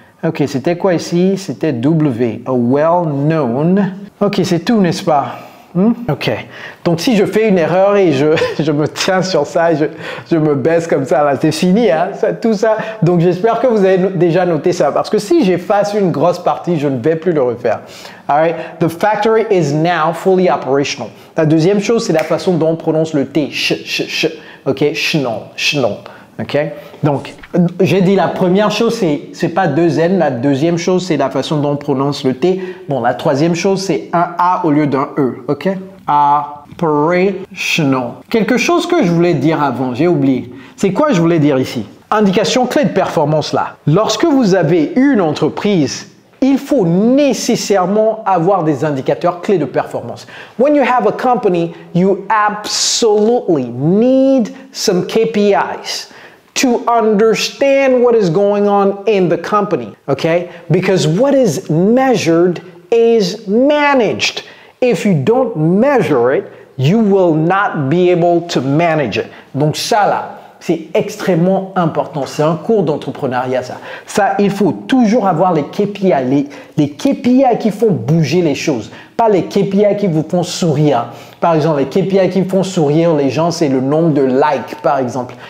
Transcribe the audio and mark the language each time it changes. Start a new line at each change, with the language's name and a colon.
French: Ok, c'était quoi ici? C'était W. A well-known. Ok, c'est tout, n'est-ce pas? Ok, donc si je fais une erreur et je me tiens sur ça, je me baisse comme ça, là, c'est fini, hein, tout ça. Donc j'espère que vous avez déjà noté ça, parce que si j'efface une grosse partie, je ne vais plus le refaire.
English: Alright, the factory is now fully operational.
French: La deuxième chose, c'est la façon dont on prononce le T, ok, schnon. Ok, donc j'ai dit la première chose, c'est pas deux N. La deuxième chose, c'est la façon dont on prononce le T. Bon, la troisième chose, c'est un A au lieu d'un E. Ok, operational. Quelque chose que je voulais dire avant, j'ai oublié. C'est quoi je voulais dire ici? Indication clé de performance là. Lorsque vous avez une entreprise, il faut nécessairement avoir des indicateurs clés de performance.
English: When you have a company, you absolutely need some KPIs to understand what is going on in the company, okay? Because what is measured is managed. If you don't measure it, you will not be able to manage it.
French: Donc ça là, c'est extrêmement important. C'est un cours d'entrepreneuriat, ça. Ça, il faut toujours avoir les KPI, les KPI qui font bouger les choses, pas les KPI qui vous font sourire. Par exemple, les KPI qui font sourire les gens, c'est le nombre de likes, par exemple.